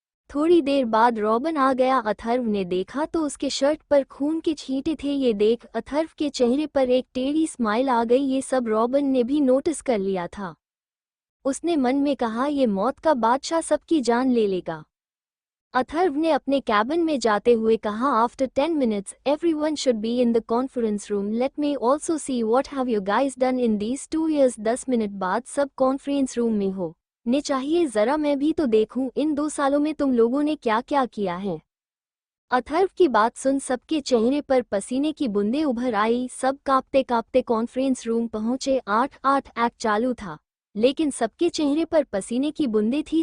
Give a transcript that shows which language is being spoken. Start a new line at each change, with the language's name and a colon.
Hindi: थोड़ी देर बाद रॉबिन आ गया। अथर्व ने देखा तो उसके शर्ट पर खून के छींटे थे। ये देख अथर्व के चेहरे पर एक टेढ़ी स्माइल आ गई। ये सब रॉबिन ने भी नोटिस कर लिया था। उसने मन में कहा, ये मौत का बादशाह सबकी जान ले लेगा। अथर्व ने अपने कैबिन में जाते हुए कहा,
English: After 10 minutes everyone should be in the conference room, let me also see what have you guys done in these 2 years।
Hindi: 10 minute बाद सब कॉन्फ्रेंस रूम में हो ने चाहिए, जरा मैं भी तो देखूं इन 2 सालों में तुम लोगों ने क्या क्या किया है। अथर्व की बात सुन सबके चेहरे पर पसीने की बूंदें उभर आई। सब कांपते कांपते कॉन्फ्रेंस रूम पहुंचे। 8 एक्ट चालू था, लेकिन सबके चेहरे पर पसीने की बूंदें थी।